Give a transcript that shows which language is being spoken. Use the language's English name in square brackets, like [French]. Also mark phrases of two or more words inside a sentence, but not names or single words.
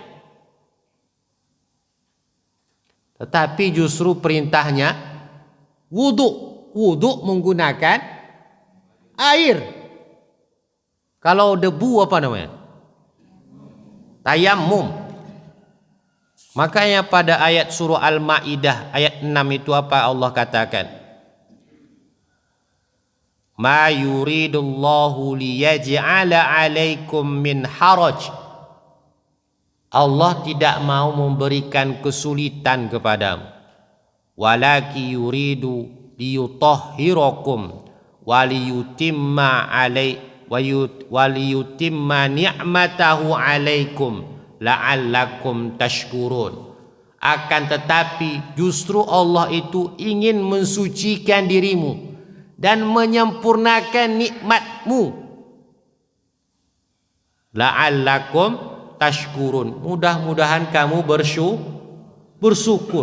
[Indonesian] Tetapi justru perintahnya wudu menggunakan air. Kalau debu apa namanya? Tayammum. Makanya pada ayat surah Al-Maidah ayat 6 itu apa Allah katakan? [Arabic] ما يريد الله ليجعل عليكم من حرج. [Indonesian] Allah tidak mau memberikan kesulitan kepadamu. [Arabic] ولكن يريد ليطهركم وليتم وليتم نعمته عليكم لعلكم تشكرون. [Indonesian] Akan tetapi justru Allah itu ingin mensucikan dirimu dan menyempurnakan nikmatmu. [Arabic] لعلكم تشكرون. [Indonesian] Mudah-mudahan kamu bersyukur.